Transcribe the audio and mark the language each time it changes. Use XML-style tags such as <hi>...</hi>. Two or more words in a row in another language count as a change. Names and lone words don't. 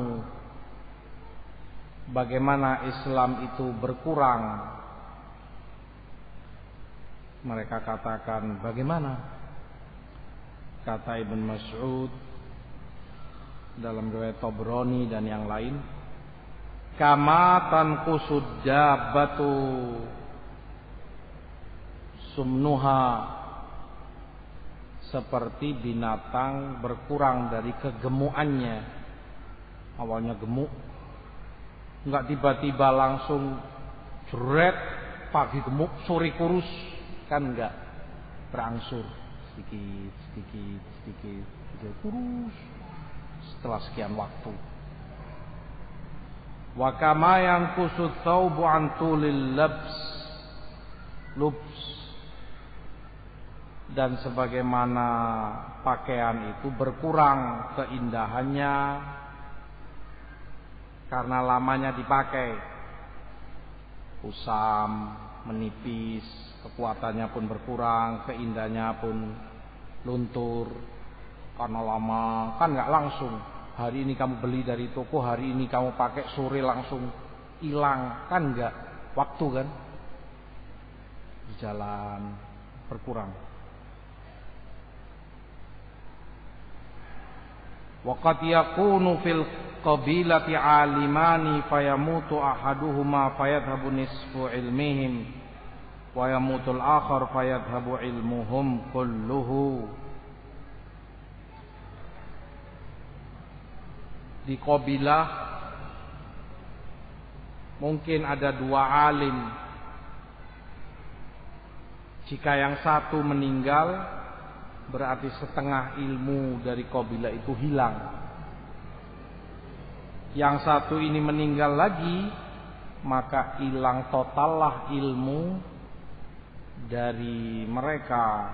<id>bagaimana Islam itu berkurang? Mereka katakan, bagaimana? Kata Ibn Mas'ud dalam riwayat Tabrani dan yang lain,</id> <ar>كما تنقص الدابة سمنها,</ar> <id>seperti binatang berkurang dari kegemukannya. Awalnya gemuk, enggak tiba-tiba langsung jeret, pagi gemuk, sore kurus, kan enggak, berangsur sedikit kurus setelah sekian waktu.</id> <ar>وكما ينقص الثوب عن طول اللبس,</ar> <id>dan sebagaimana pakaian itu berkurang keindahannya karena lamanya dipakai, kusam, menipis, kekuatannya pun berkurang, keindahannya pun luntur karena lama. Kan nggak langsung hari ini kamu beli dari toko, hari ini kamu pakai, sore langsung hilang, kan nggak, waktu kan di jalan berkurang.</id> <ar>وقد يكون في القبيلة عالمان فيموت أحدهما فيذهب نصف علمهم ويموت الآخر فيذهب علمهم كله.</ar> <id>Di qabilah mungkin ada dua alim. Jika yang satu meninggal, berarti setengah ilmu dari qabilah itu hilang. Yang satu ini meninggal lagi, maka hilang totallah ilmu dari mereka.</id>